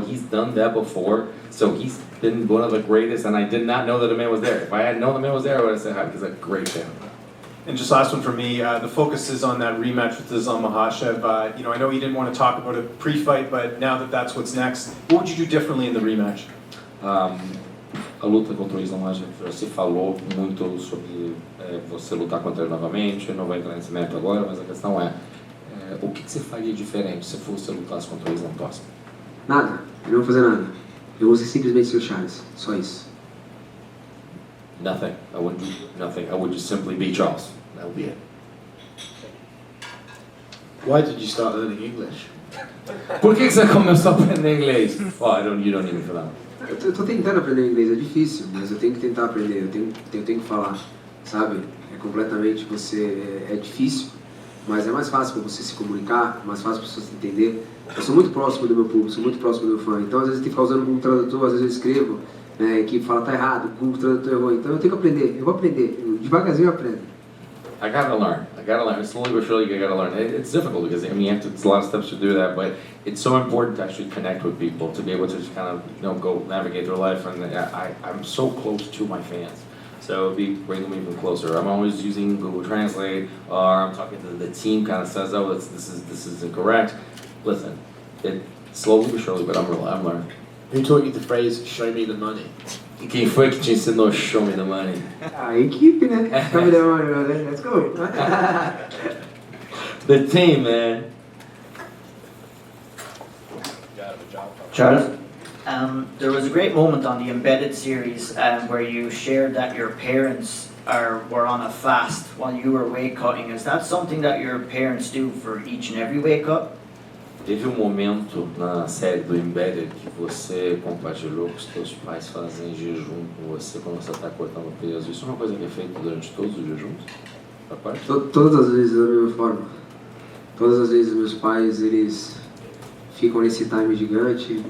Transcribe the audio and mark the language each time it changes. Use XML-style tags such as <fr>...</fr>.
<en>He's done that before, so he's been one of the greatest. And I did not know that the man was there. If I had known the man was there, I would have said hi. He's a great fan. And just last one for me, the focus is on that rematch with Islam Makachev. I know you didn't want to talk about it pre-fight, but now that that's what's next, what would you do differently in the rematch?</en> <pt>A luta contra o Islam Makachev, você falou muito sobre você lutar contra ele novamente, não vai entrar nesse mérito agora, mas a questão é, o que você faria diferente se você lutasse contra o Islam próximo? Nada, eu não vou fazer nada. Eu vou ser simplesmente seu Charles, só isso.</pt> <en>Nothing. I wouldn't do nothing. I would just simply be Charles. That would be it. Why did you start learning English?</en> <pt>Por que você começou a aprender inglês?</pt> <en>Oh, you don't need me for that.</en> <pt>Eu tô tentando aprender inglês, é difícil, mas eu tenho que tentar aprender, eu tenho que falar, sabe? É completamente é difícil, mas é mais fácil para você se comunicar, mais fácil para você se entender. Eu sou muito próximo do meu público, sou muito próximo do meu fã, então às vezes eu tenho que ficar usando como tradutor, às vezes eu escrevo, né, que fala tá errado, o tradutor errou, então eu tenho que aprender, eu vou aprender, devagarzinho eu aprendo.</pt> <en>I gotta learn. Slowly but surely, you gotta learn. It's difficult because it's a lot of steps to do that, but it's so important to actually connect with people, to be able to just kind of go navigate their life. And I'm so close to my fans, so it'd be bringing them even closer. I'm always using Google Translate, or I'm talking to the team, kind of says, oh, this is incorrect. Listen, slowly but surely, but I'm learning. Who taught you the phrase "show me the money"?</en> <pt>E quem foi que te ensinou</pt> <en>show me the money?</en> <pt>A equipe, né? Tá me dando, né?</pt> <en>Let's go. The team, man. Charles, there was a great moment on the Embedded series where you shared that your parents were on a fast while you were weight cutting. Is that something that your parents do for each and every weight cut?</en> <pt>Teve momento na série do Embedded que você compartilhou que os teus pais fazem jejum com você quando você está cortando peso. Isso é uma coisa que é feita durante todos os jejuns? Da parte? Todas as vezes da mesma forma. Todas as vezes meus pais, eles ficam nesse time gigante.</pt>